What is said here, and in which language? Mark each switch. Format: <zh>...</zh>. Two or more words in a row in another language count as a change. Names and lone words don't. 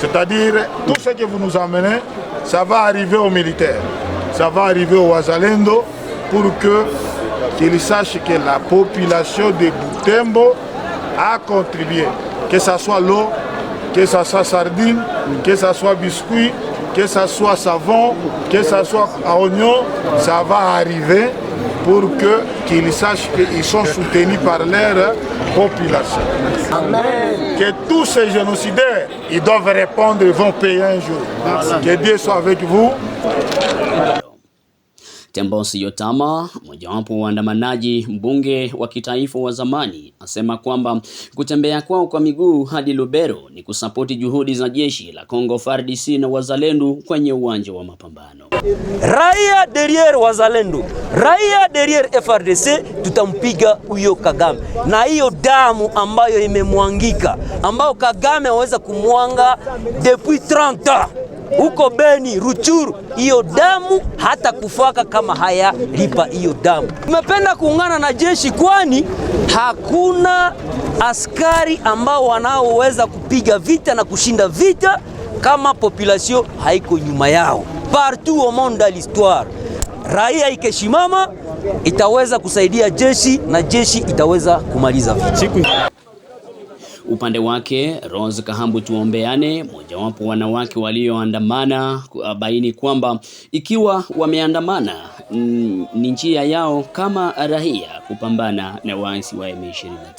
<fr>C'est-à-dire, tout ce que vous nous emmenez, ça va arriver aux militaires, ça va arriver aux Wazalendo pour qu'ils sachent que la population de Butembo a contribué, que ce soit l'eau, que ce soit sardine, que ce soit biscuit, que ce soit savon, que ce soit oignon, ça va arriver pour qu'ils sachent qu'ils sont soutenus par leur population. Amen. Que tous ces génocidaires, ils doivent répondre, ils vont payer un jour. Que Dieu soit avec vous.</fr> <sw>Tembosi Yotama, mojawapo wa waandamanaji, mbunge wa kitaifa wa zamani, asema kwamba kutembea kwao kwa miguu hadi Lubero ni kusapoti juhudi za jeshi la Kongo FARDC na wazalendo kwenye uwanja wa mapambano. Raia derrière wazalendo, raia derrière FARDC, tutampiga huyo Kagame. Na hiyo damu ambayo imemwangika, ambayo Kagame aweza kumwanga</sw> <fr>depuis 30 ans.</fr> <sw>Huko Beni, Ruchuru, hiyo damu hata kufaka kama haya lipa hiyo damu. Tumependa kuungana na jeshi kwani hakuna askari ambao wanaoweza kupiga vita na kushinda vita kama population haiko nyuma yao.</sw> <fr>Partout au monde de l'histoire,</fr> <sw>raia ikeshimama itaweza kusaidia jeshi na jeshi itaweza kumaliza vita. Upande wake Rose Kahambu Tuombeane, mojawapo wanawake walioandamana, kubaini kwamba ikiwa wameandamana ni njia yao kama raia kupambana na waasi wa M23.</sw>